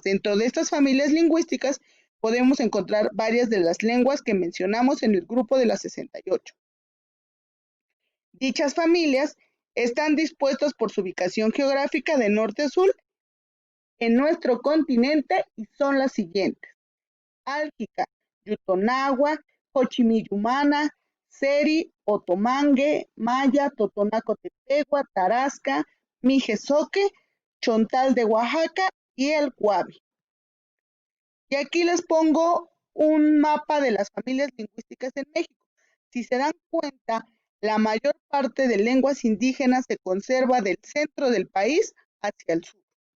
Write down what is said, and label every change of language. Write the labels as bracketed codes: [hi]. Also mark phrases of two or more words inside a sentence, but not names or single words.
[es] Dentro de estas familias lingüísticas podemos encontrar varias de las lenguas que mencionamos en el grupo de las 68. Dichas familias están dispuestas por su ubicación geográfica de norte a sur en nuestro continente y son las siguientes: Álgica, Yutonagua, Xochimilcumana, Seri, Otomangue, Maya, Totonaco-Tetegua, Tarasca, Mijezoque, Chontal de Oaxaca y el Cuavi. Y aquí les pongo un mapa de las familias lingüísticas en México. Si se dan cuenta, la mayor parte de lenguas indígenas se conserva del centro del país hacia el sur.